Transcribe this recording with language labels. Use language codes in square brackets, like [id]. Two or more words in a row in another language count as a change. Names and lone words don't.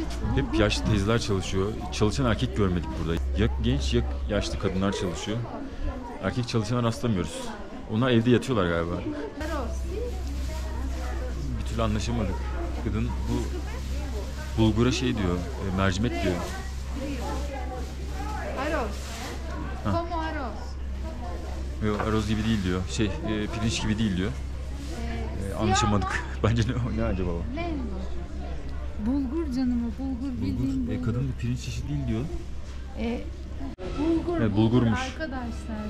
[tr] Hep yaşlı teyzeler çalışıyor. Çalışan erkek görmedik burada. Ya genç ya yaşlı kadınlar çalışıyor. Erkek çalışana rastlamıyoruz. Onlar evde yatıyorlar galiba. Bir türlü anlaşamadık. Kadın bu bulgura şey diyor, mercimek diyor. Arroz. Ha. [es] Como arroz. [tr] Yok, arroz gibi değil diyor. Pirinç gibi değil diyor. Anlaşamadık. Bence ne acaba o? Ne? Bulgur canım o, bulgur bildiğin bulgur. Kadın bir pirinç çeşidi değil diyor. Bulgur, Evet, bulgur bulgurmuş. arkadaşlar.